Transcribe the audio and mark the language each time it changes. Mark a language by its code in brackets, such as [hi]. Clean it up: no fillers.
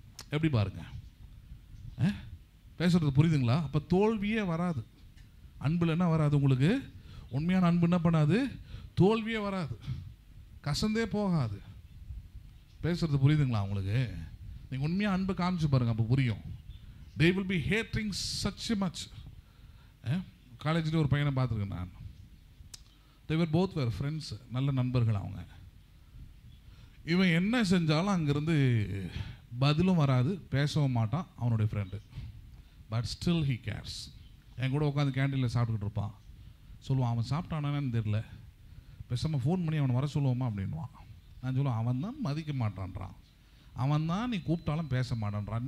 [ta] எப்படி பாருங்க, பேசுறது புரியுதுங்களா? அப்போ தோல்வியே வராது. அன்புல என்ன வராது உங்களுக்கு? உண்மையான அன்பு என்ன பண்ணாது? தோல்வியே வராது, கசந்தே போகாது. பேசுறது புரியுதுங்களா உங்களுக்கு? நீங்கள் உண்மையாக அன்பு காமிச்சு பாருங்க, அப்போ புரியும். [en] they will be hating such much. [ta] காலேஜில் ஒரு பையனை பார்த்துருக்கேன் நான். [en] they were both were friends, [ta] நல்ல நண்பர்கள் அவங்க. இவன் என்ன செஞ்சாலும் அங்கேருந்து பதிலும் வராது, பேசவும் மாட்டான் அவனுடைய friend. [en] But still he cares. [ta] என் கூட உட்காந்து கேண்டீனில் சாப்பிட்டுக்கிட்டு இருப்பான். சொல்லுவான், அவன் சாப்பிட்டானான்னு தெரியல, பேசாமல் ஃபோன் பண்ணி அவனை வர சொல்லுவோமா அப்படின்வான். நான் சொல்லுவேன், அவன் தான் மதிக்க மாட்டான்றான், அவன் தான் நீ கூப்பிட்டாலும் பேச மாட்டான்றான்.